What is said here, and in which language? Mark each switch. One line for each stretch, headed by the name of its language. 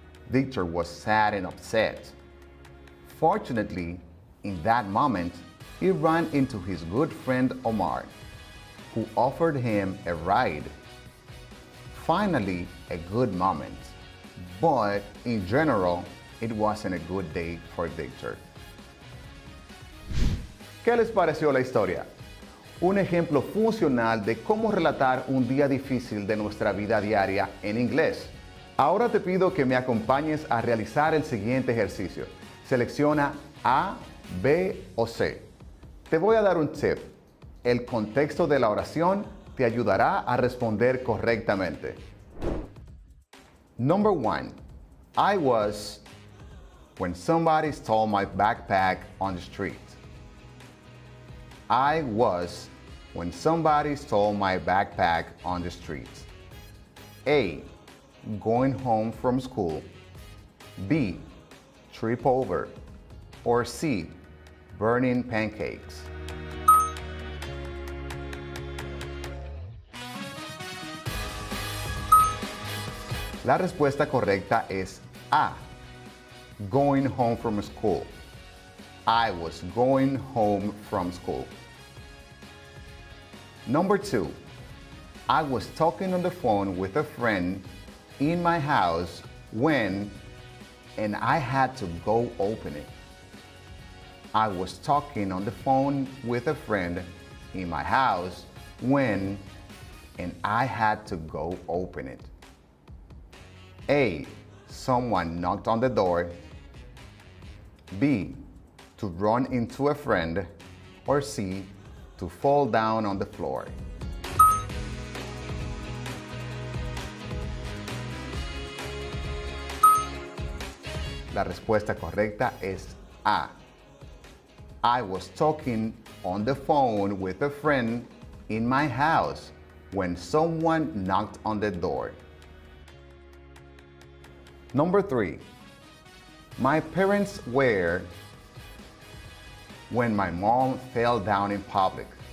English: Victor was sad and upset. Fortunately, in that moment, he ran into his good friend Omar, who offered him a ride. Finally, a good moment, but in general, it wasn't a good day for Victor.
Spanish: ¿Qué les pareció la historia? Un ejemplo funcional de cómo relatar un día difícil de nuestra vida diaria en inglés. Ahora te pido que me acompañes a realizar el siguiente ejercicio. Selecciona A, B o C. Te voy a dar un tip. El contexto de la oración te ayudará a responder correctamente.
English: Number 1. I was when somebody stole my backpack on the street. I was when somebody stole my backpack on the street. A. Going home from school. B. Trip over. Or C. Burning pancakes.
Spanish: La respuesta correcta es A.
English: Going home from school. I was going home from school. Number 2. I was talking on the phone with a friend in my house when, and I had to go open it. I was talking on the phone with a friend in my house when, and I had to go open it. A. Someone knocked on the door. B. To run into a friend. Or C. To fall down on the floor.
Spanish: La respuesta correcta es A.
English: I was talking on the phone with a friend in my house when someone knocked on the door. Number 3. My parents were when my mom fell down in public.